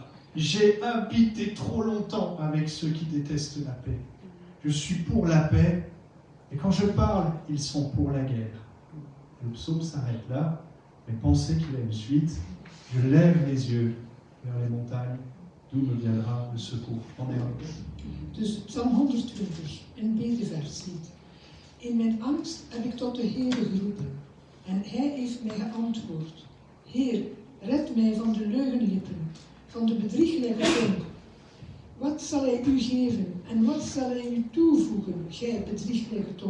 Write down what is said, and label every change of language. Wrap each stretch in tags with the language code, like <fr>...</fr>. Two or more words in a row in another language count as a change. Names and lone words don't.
<fr>J'ai habité trop longtemps avec ceux qui détestent la paix. Je suis pour la paix, et quand je parle, ils sont pour la guerre. Le psaume s'arrête là, mais pensez qu'il a une suite. Je lève les yeux vers les montagnes, d'où me viendra le secours. En néerlandais.</fr> <nl>Dus psalm 120, een bedeverslied. In mijn angst heb ik tot de Heere geroepen, en Hij heeft mij geantwoord. Heer, red mij van de leugenlippen, van de bedrieglijke tong. Wat zal Hij u geven, en wat zal Hij u toevoegen, gij bedrieglijke tong?</nl>